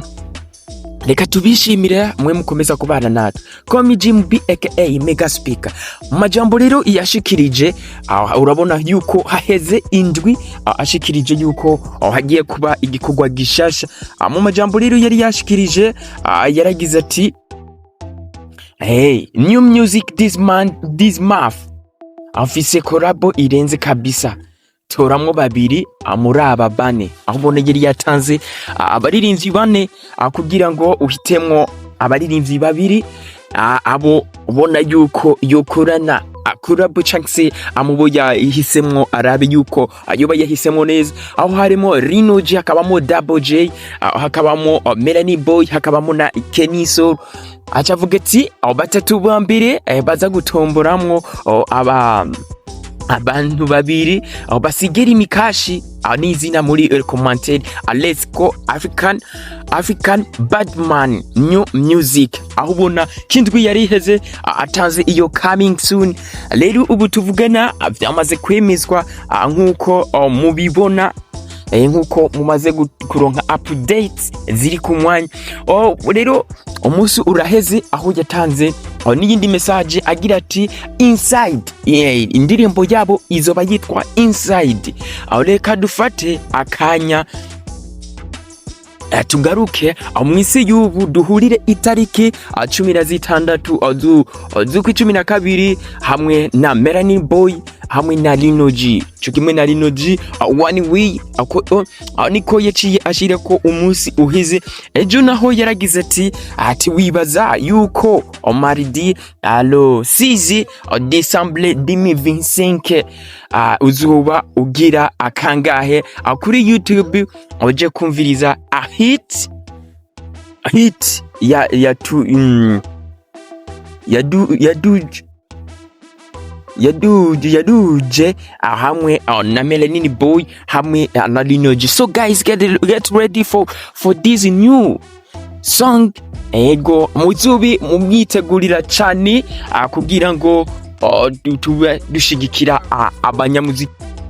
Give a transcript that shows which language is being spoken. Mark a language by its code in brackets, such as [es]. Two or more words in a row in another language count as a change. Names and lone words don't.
[rn] Reka tubishimire mwe mukomeza kubana natwe. Komi Jimb aka Mega Speaker. Majambo rero yashikirije, urabona yuko haheze indwi ashikirije yuko hagiye kuba igikorwa gishasha. Mu majambo rero yari yashikirije, yaragize ati [en] new music this month. [rn] Afise korabo irenze kabisa. Toramwo babiri muri aba bane, aho ubona yari yatanze abaririmbyi bane kugira ngo uhitemwo abaririmbyi babiri abo ubona yuko yokorana korabo chance amubo yahisemwo arabe yuko ayoba yahisemwo neza. Aho harimo LinoG, hakabamo Double J, hakabamo Melanin boy, hakabamo na Keniso. Acavuga ati abo batatu bambere baza gutomboramwo abantu babiri basigera imikashi n'izina muri commentaire. [en] Let's go African Batman new music. [rn] Aho ubona kindwi yari iheze atanze iyo [en] coming soon. [rn] Rero ubu tuvugana byamaze kwemezwa nkuko mubibona, nkuko mumaze kuronka updates ziri ku mwanya. Rero umunsi uraheze aho yatanze n'iyindi message agira ati Inside, indirimbo yabo izoba yitwa Inside. Reka dufate akanya tugaruke mwisi y'ubu duhurire itariki 16 z'ukwi-12 hamwe na Melanin boy hamwe na LinoG. Chukimwe na LinoG [en] one way [rn] niko yaciye ashira ko umunsi uhize. Ejo naho yaragize ati wibaza yuko mardi alo 6 décembre 2025 uzuba ugira akangahe kuri YouTube uje kumviriza hit yaduje hamwe na Melanin boy hamwe na LinoG. [en] So guys, get ready for this new song. [rn] Ego muzubi mumwitegurira cyane kugira ngo dushigikira abanyamuziki.